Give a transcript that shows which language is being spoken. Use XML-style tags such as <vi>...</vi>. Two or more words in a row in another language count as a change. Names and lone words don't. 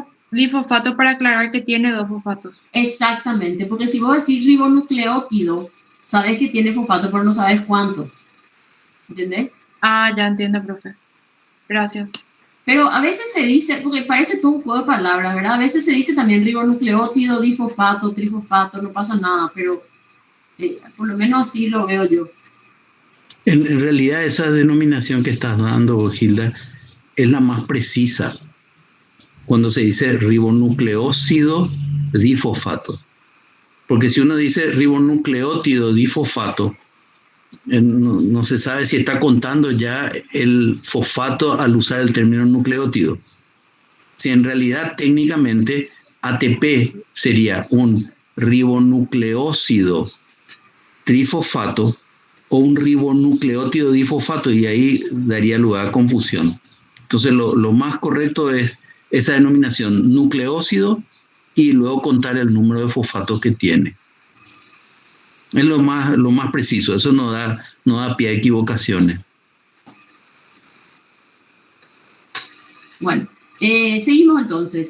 <es>Difosfato para aclarar que tiene dos fosfatos. Exactamente, porque si vos decís ribonucleótido, sabes que tiene fosfato, pero no sabes cuántos. ¿Entendés? Ah, ya entiendo, profe. Gracias. Pero a veces se dice, porque parece todo un juego de palabras, ¿verdad? A veces se dice también ribonucleótido, difosfato, trifosfato, no pasa nada, pero por lo menos así lo veo yo. En realidad esa denominación que estás dando, Gilda, es la más precisa cuando se dice ribonucleócido difosfato. Porque si uno dice ribonucleótido difosfato, no se sabe si está contando ya el fosfato al usar el término nucleótido. Si en realidad técnicamente ATP sería un ribonucleócido trifosfato o un ribonucleótido difosfato, y ahí daría lugar a confusión. Entonces lo más correcto es esa denominación nucleócido y luego contar el número de fosfatos que tiene. Es lo más preciso, eso no da pie a equivocaciones. Bueno, seguimos entonces.</es>